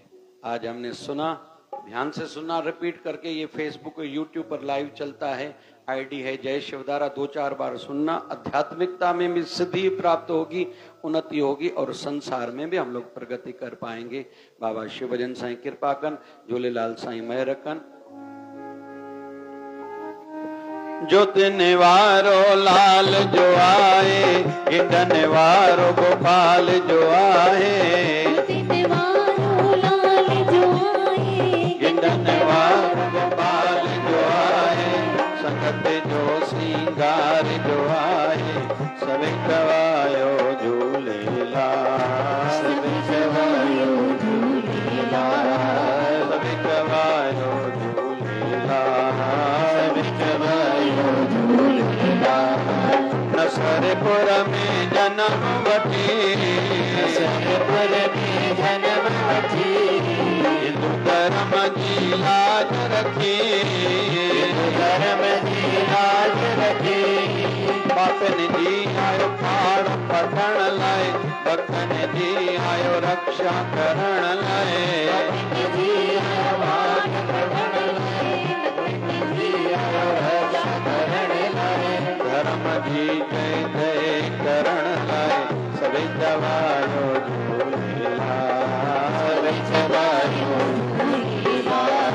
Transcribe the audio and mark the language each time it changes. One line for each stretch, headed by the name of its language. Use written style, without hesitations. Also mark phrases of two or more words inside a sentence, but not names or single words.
Hindi: आज हमने सुना, ध्यान से सुना, रिपीट करके, ये फेसबुक और यूट्यूब पर लाइव चलता है, आईडी है जय शिवधारा, 2-4 बार सुनना। आध्यात्मिकता में भी सिद्धि प्राप्त होगी, उन्नति होगी और संसार में भी हम लोग प्रगति कर पाएंगे।
Sindhi: बाबा शिव भजन साईं कृपा कन, झूलेलाल साईं महर कन। ज्योत निवारो लाल जो आए, गिंडन वारो गोपाल जो आए, गिंडन वारो गोपाल जो आए, संगत जो सिंगार जो आए, सभी गवायो झूलेलाल, सभी गवायो झूलेलाल, सभी गवायो झूलेलाल, सभी गवायो झूलेलाल। नसरपुर में जन्म वठी, नसरपुर में जन्म वठी,
Hindi: हिंदू धर्म की लाज रखी, हिंदू धर्म की लाज रखी।
Sindhi: बापन जी आयो पाड़ पढ़ण लाए, भक्तन जी आयो रक्षा करण लाए, भक्तन जी आयो भाग पढ़ण लाए, भक्तन जी आयो रक्षा करण लाए, धर्म जी जय जय करण लाए, सभी गवायो झूलेलाल, सभी गवायो झूलेलाल।